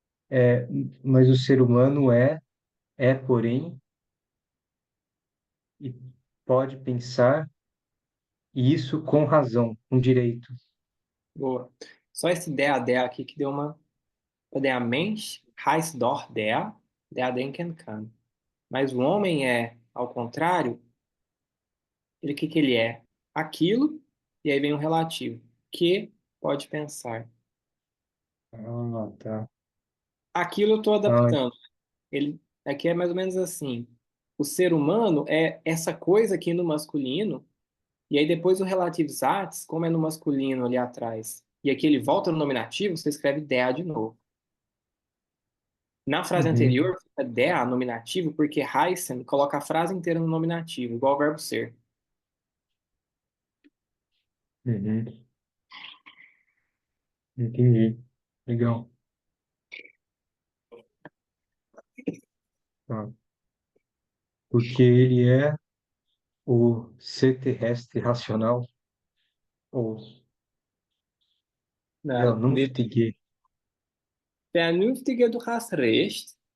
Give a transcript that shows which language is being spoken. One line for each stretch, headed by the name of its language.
Portuguese: É, mas o ser humano porém, e pode pensar, e isso com razão, com direito. Boa. Só esse der aqui que deu uma.
German: Der Mensch heißt doch der denken kann.
Portuguese: Mas o homem é, ao contrário, o que ele é? Aquilo, e aí vem um relativo, que pode pensar. Ah, tá. Aquilo eu estou Ah, adaptando. Ele, aqui é mais ou menos assim. O ser humano é essa coisa aqui no masculino, e aí depois o relativo satis, como é no masculino ali atrás, e aqui ele volta no nominativo, você escreve der de novo. Na frase uhum, anterior, fica der nominativo, porque heißen coloca a frase inteira no nominativo, igual o verbo ser. uhum. Entendi. Legal. Tá. Porque ele é o ser terrestre racional, ou vernünftige.
German: Vernünftige, du hast recht.